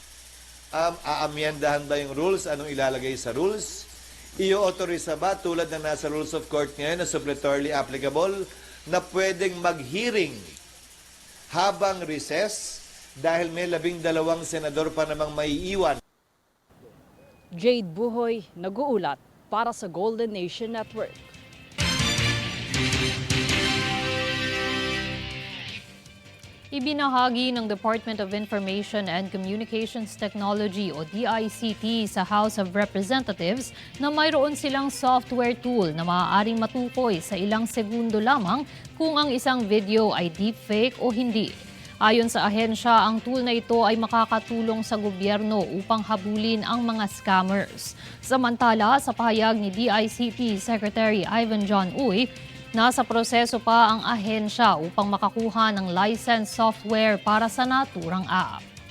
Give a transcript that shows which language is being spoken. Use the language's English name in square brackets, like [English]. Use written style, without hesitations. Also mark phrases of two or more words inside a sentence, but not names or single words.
[Filipino] aamyendahan ba yung rules, anong ilalagay sa rules, i-authorize ba tulad ng nasa [English] rules of court [Filipino] ngayon na [English] suppletorily applicable [Filipino] na pwedeng mag-hearing habang recess dahil may 12 senador pa namang maiiwan. Jade Buhoy, nag-uulat para sa Golden Nation Network. Ibinahagi ng Department of Information and Communications Technology o DICT sa House of Representatives na mayroon silang [English] software tool [Filipino] na maaaring matukoy sa ilang segundo lamang kung ang isang video ay deepfake o hindi. Ayon sa ahensya, ang tool na ito ay makakatulong sa gobyerno upang habulin ang mga scammers. Samantala, sa pahayag ni DICT Secretary Ivan John Uy, nasa proseso pa ang ahensya upang makakuha ng [English] licensed software [Filipino] para sa naturang app.